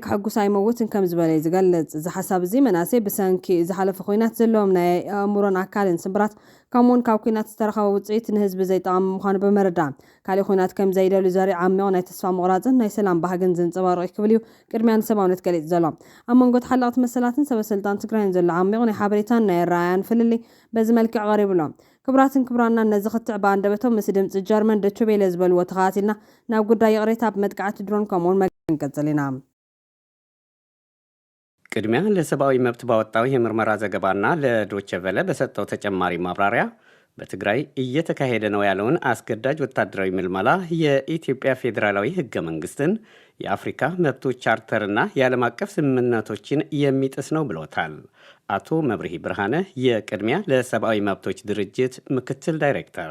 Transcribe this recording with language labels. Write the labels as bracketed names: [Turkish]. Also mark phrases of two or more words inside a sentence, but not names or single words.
[Tigrinya] ክሕጉስ ኣይመውትን ከም ዝበለ ዝገልጽ እዚ ሓሳብ እዚ መናእሰይ ብሰንኪ ዝሓለፈ ኩናት ዘለዎም ናይ ኣእምሮን ኣካልን ስብራት ከምኡውን ካብ ኩናት ዝተረኸበ ውፅኢት ንህዝቢ ዘይጠቕም ምዃኑ ብምርዳእ ካሊእ ኩናት ከም ዘይደልዩ ዘርኢ ዓሚቕ ናይ ተስፋ ምቑራፅን ናይ ሰላም ባህግን ዘንፀባርቕ ክብል እዩ ቅድሚያ ንሰብኣውነት ገሊፅ ዘሎ ኣብ መንጎ ተሓለቕቲ መሰላትን ሰበስልጣን ትግራይን ዘሎ ዓሚቕ ናይ ሓበሬታን ናይ ራያን ፍልሊ በዚ መልክዕ ቀሪቡሎም ክብራትን ክብራና ነዚ ክትዕ በኣንደበቶም ምስ ድምፂ ጀርመን ዶቼ ቬለ ዝበልዎ ተኸታቲልና ናብ ጉዳይ ቅሬታ ብመጥቃዕቲ ድሮን ከምኡውን መገንቀጽል ኢና [Amharic] ቅድሚያ ለሰብአዊ መብት ባወጣው የምርመራ ዘገባና ለዶቼ ቬለ በሰጠው ተጨማሪ ማብራሪያ በትግራይ እየተካሄደ ነው ያለውን አስገዳጅ ወታደራዊ ምልመላ የኢትዮጵያ ፌዴራላዊ ህገ መንግስትን የአፍሪካ መብቶች ቻርተርና የዓለም አቀፍ ስምምነቶችን የሚጥስ ነው ብሎታል። አቶ መብርሂ ብርሃነ የቅድሚያ ለሰብአዊ መብቶች ድርጅት ምክትል ዳይሬክተር